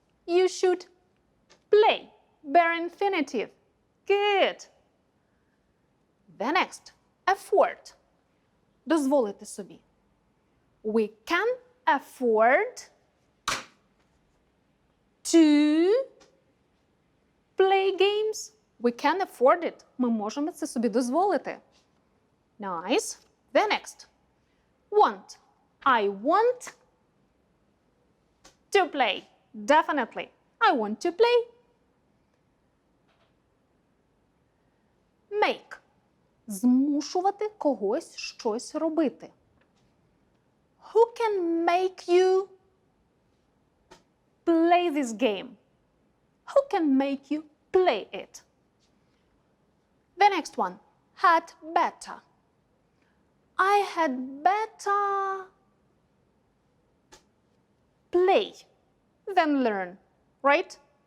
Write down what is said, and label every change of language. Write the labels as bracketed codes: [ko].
[en] You should play. Bare infinitive. Good. The next. Afford. [uk] Дозволити собі. [en] We can afford to play games. We can afford it. [uk] Ми можемо це собі дозволити. [en] Nice. The next. Want. I want to play. Definitely. I want to play. Make. [uk] Змушувати когось щось робити. [en] Who can make you play this game? Who can make you play it? The next one. Had better. I had better play than learn, right?